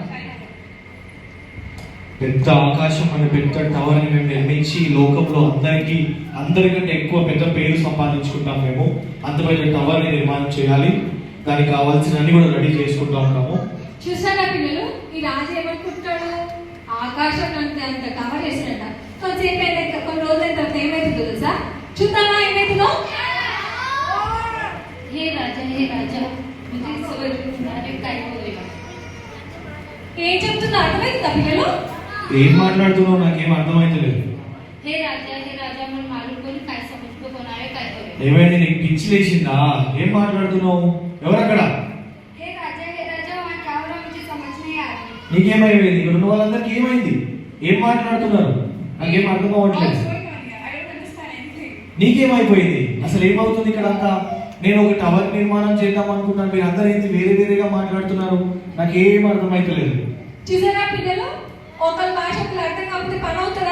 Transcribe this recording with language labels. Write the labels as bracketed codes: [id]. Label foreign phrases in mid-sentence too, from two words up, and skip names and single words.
[te] పెద్ద ఆకాశం అనే పెద్ద టవర్ని మేము నిర్మించి లోకంలో అందరికంటే ఎక్కువ పెద్ద పేరు సంపాదించుకుంటాం. మేము అంత పెద్ద టవర్ని నిర్మాణం చేయాలి. దానికి కావాల్సిన అన్ని కూడా రెడీ చేసుకుంటా ఉంటాము. చూసారా పిల్లలు, ఈ రాజు ఏమనుకుంటాడు? ఆకాశం అంత కవర్ చేసినట్ట. కొంతసేపు అయితే కొన్ని రోజులైన తర్వాత ఏమైతుందో తెలుసా? చూద్దామా ఏమైతుందో? [mr] हे राजा मुझे सवय काय [te] ఏం చెప్తుందో అర్థమవుతుందా పిల్లలు? ఏం మాట్లాడుతున్నావు నాకేం అర్థమైతలేదు. [mr] हे राजा मन मालूम कोणी काय समजतो कोणावे काय करे. [te] ఏమైంది, నీకు పిచ్చి లేచిందా? ఏం మాట్లాడుతున్నావు? ఎవరక్కడ? [hi] हे राजा मैं क्या हो रहा मुझे समझ नहीं आ रही. [te] నీకేమైంది? ఇక్కడ ఉన్న వాళ్ళందరికీ ఏమైంది? ఏం మాట్లాడుతున్నారు? నాకేం అర్థం అవ్వట్లేదు. నీకేమైపోయింది? అసలు ఏమవుతుంది ఇక్కడ అంతా? నేను ఒక టవర్ నిర్మాణం చేద్దాం అనుకున్నాను, మీరు అందరూ ఏంటి వేరేగా మాట్లాడుతున్నారు? నాకేం అర్థమైతలేదు. చూసారా పిల్లలు, ఒకరి భాష అర్థం కాకపోతే పని అవుతుందా?